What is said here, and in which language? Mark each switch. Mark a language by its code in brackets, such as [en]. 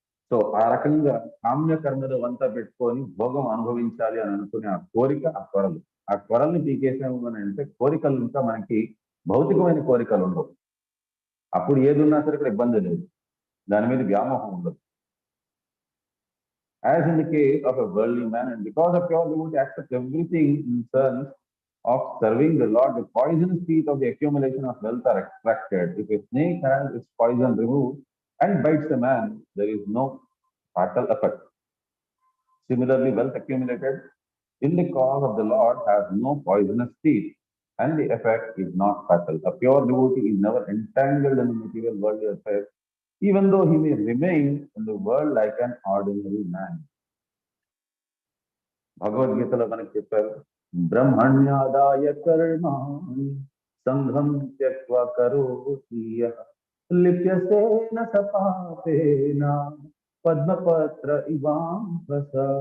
[te] So ఆ రకంగా కామ్యకర్మలు వంతా పెట్టుకొని భోగం అనుభవించాలి అని అనుకునే ఆ కోరిక, ఆ కొరలు. ఆ కొరల్ని పీకేసాము అని అంటే కోరికలు ఇంకా మనకి భౌతికమైన కోరికలు ఉండవు. అప్పుడు ఏది ఉన్నా సరే ఇక్కడ ఇబ్బంది లేదు, దాని మీద వ్యామోహం ఉండదు. [en] As in the case of a worldly man, and because of pure devotee accepts everything in terms of serving the Lord, the poisonous teeth of the accumulation of wealth are extracted. If a snake has its poison removed and bites a man, there is no fatal effect. Similarly, wealth accumulated in the cause of the Lord has no poisonous teeth, and the effect is not fatal. A pure devotee is never entangled in the material worldly affairs, even though he may remain in the world like an ordinary man. [te] భగవద్గీతలో మనకి చెప్పారు, [sa] బ్రహ్మణ్యాదాయ కర్మాణి సంఘం త్యక్త్వా కరోతి యః లిప్యసేన సపాపేన పద్మపత్ర ఇవాంసస.